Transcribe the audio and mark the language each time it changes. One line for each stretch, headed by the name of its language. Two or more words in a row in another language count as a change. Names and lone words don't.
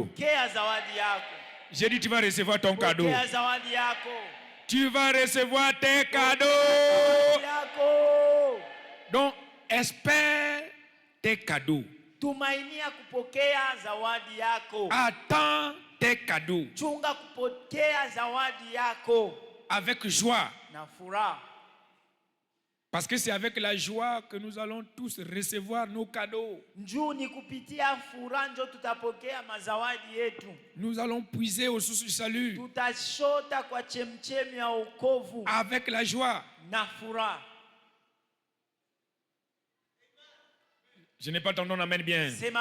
Swahili: Pokea zawadi yako.
French: J'ai dit tu vas recevoir ton cadeau.
Swahili: Pokea zawadi yako.
French: Tu vas recevoir tes cadeaux.
Swahili: Yako.
French: Donc, espère tes cadeaux.
Swahili: Tumainia kupokea zawadi yako.
French: Attends tes cadeaux.
Swahili: Chunga kupokea zawadi yako
French: avec joie.
Swahili: na furaha.
French: Parce que c'est avec la joie que nous allons tous recevoir nos cadeaux. Nous allons puiser aux sources du salut. Avec la joie. Je n'ai pas entendu un amen bien.